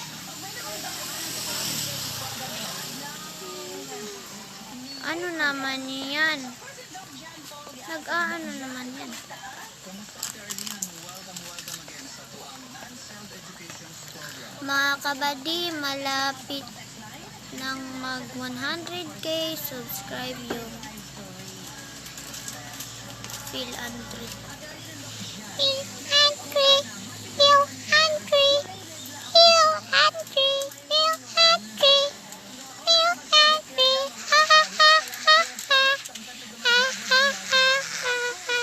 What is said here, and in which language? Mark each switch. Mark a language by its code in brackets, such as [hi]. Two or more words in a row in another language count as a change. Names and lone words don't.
[tl] Ano naman yan? Nag-aano naman yan? Mga kabady, malapit nang mag 100k subscribe yung Phil Andre. Phil Andre, Phil Andre, Phil Andre, Phil Andre, Phil Andre, ha ha ha ha ha ha ha ha ha